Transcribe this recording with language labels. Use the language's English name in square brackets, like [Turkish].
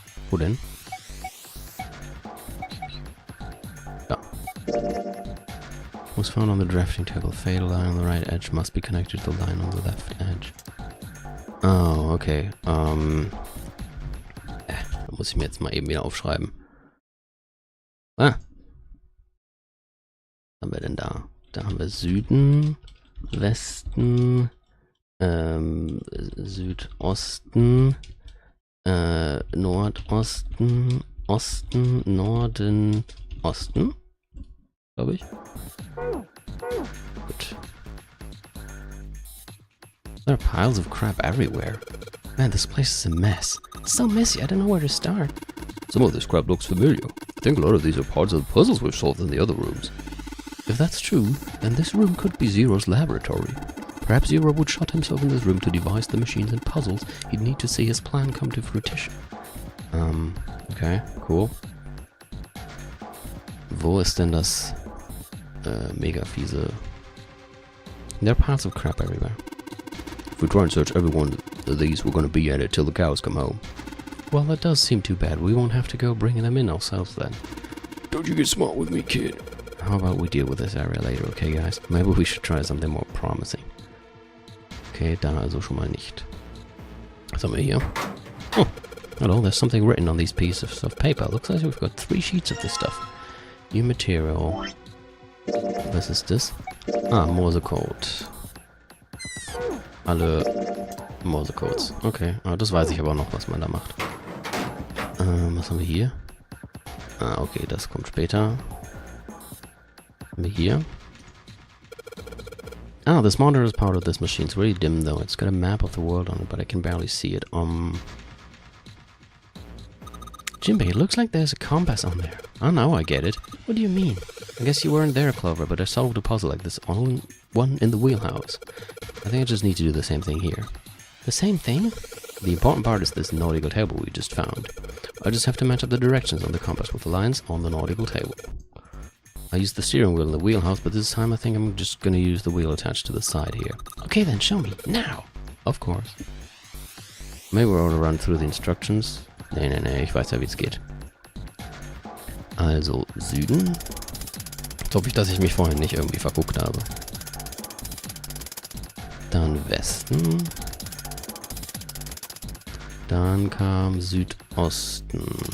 [German] Wo denn? [English] Da. Was found on the drafting table. Fatal line on the right edge must be connected to the line on the left edge. Oh, okay. [German] Da muss ich mir jetzt mal eben wieder aufschreiben. Was haben wir denn da? Da haben wir Süden, Westen, Südosten, Nordosten, Osten, Norden, Osten, glaube ich. Gut. [English] There are piles of crap everywhere. Man, this place is a mess. It's so messy, I don't know where to start. Some of this crap looks familiar. I think a lot of these are parts of the puzzles we've solved in the other rooms. If that's true, then this room could be Zero's laboratory. Perhaps Zero would shut himself in this room to devise the machines and puzzles he'd need to see his plan come to fruition. Okay, cool. [German] Wo ist denn das mega fiese... [English] There are piles of crap everywhere. If we try and search every one of these, we're gonna be at it till the cows come home. Well, that does seem too bad. We won't have to go bringing them in ourselves then. Don't you get smart with me, kid. How about we deal with this area later, okay guys? Maybe we should try something more promising. [German] Okay, da also schon mal nicht. Was haben wir hier? [English] Oh, hello, there's something written on these pieces of paper. Looks like we've got 3 sheets of this stuff. New material. [German] Was ist das? Ah, Morsecode. Alle Morsecodes. Okay, das weiß ich aber noch, was man da macht. Was haben wir hier? Ah, okay, das kommt später. Haben wir hier? [English] Ah, this monitor is part of this machine. It's really dim though. It's got a map of the world on it, but I can barely see it. Jinbei, it looks like there's a compass on there. Oh, now I get it. What do you mean? I guess you weren't there, Clover, but I solved a puzzle like this all one in the wheelhouse. I think I just need to do the same thing here. The same thing? The important part is this nautical table we just found. I just have to match up the directions on the compass with the lines on the nautical table. I used the steering wheel in the wheelhouse, but this time I think I'm just gonna use the wheel attached to the side here. Okay then, show me, now! Of course. Maybe we ought to run through the instructions. [German] Nee, ich weiß ja, wie es geht. Also, Süden. Jetzt hoffe ich, dass ich mich vorhin nicht irgendwie verguckt habe. Dann Westen. Dann kam Südosten.